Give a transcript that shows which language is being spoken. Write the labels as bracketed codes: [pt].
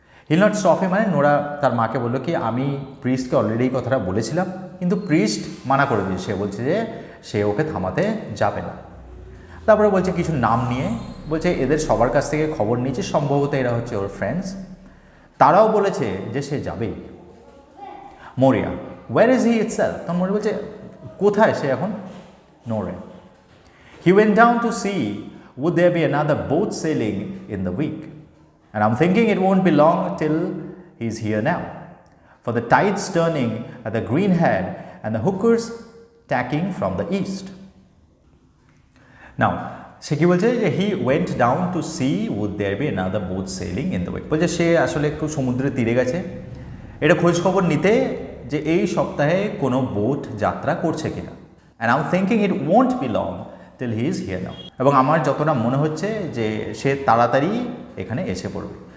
[en] he'll not stop him [bn] মানে Nora তার মাকে বললো কি আমি প্রিস্টকে অলরেডি এই কথাটা বলেছিলাম, কিন্তু প্রিস্ট মানা করে দিয়েছে, সে বলছে যে সে ওকে থামাতে যাবে না। তারপরে বলছে কিছু নাম নিয়ে, বলছে এদের সবার কাছ থেকে খবর নিয়েছে, সম্ভবত এরা হচ্ছে ওর ফ্রেন্ডস, তারাও বলেছে যে সে যাবেই। Moria, [en] where is he itself, [bn] তখন মোরিয়া বলছে কোথায় সে এখন। [en] Nora, he went down to sea would there be another boat sailing in the week, and I'm thinking it won't be long till he's here now, for the tide's turning at the green head and the hookers tacking from the east. [bn] Now সে কি বলছে যে [en] he went down to sea would there be another boat sailing in the week, [bn] বলছে সে আসলে একটু সমুদ্রের তীরে গেছে এটা খোঁজ খবর নিতে যে এই সপ্তাহে কোনো বোট যাত্রা করছে কিনা। [en] and I am thinking it won't be long till he is here now, [bn] এবং আমার যতটা মনে হচ্ছে যে সে তাড়াতাড়ি এখানে এসে পড়বে।